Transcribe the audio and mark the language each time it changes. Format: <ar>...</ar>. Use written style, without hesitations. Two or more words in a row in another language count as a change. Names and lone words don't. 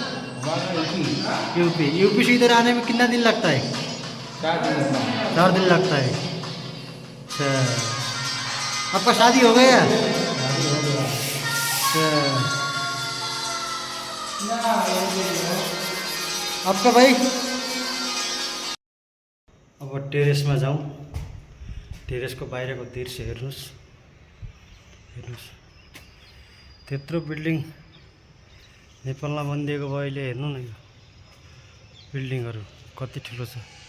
<hi>यूपी से इधर आने में कितना दिन लगता है? 4 दिन लगता है। 4 दिन लगता है। अच्छा, आपका शादी हो गया? अच्छा, आपका भाई?</hi> <ne>अब टेरेसमा जाउँ। टेरेसको बाहिरको दृश्य हेर्नुहोस्। त्यत्रो बिल्डिङ नेपालमा बनिदिएको भयो। अहिले हेर्नु न यो बिल्डिङहरू कति ठुलो छ।</ne>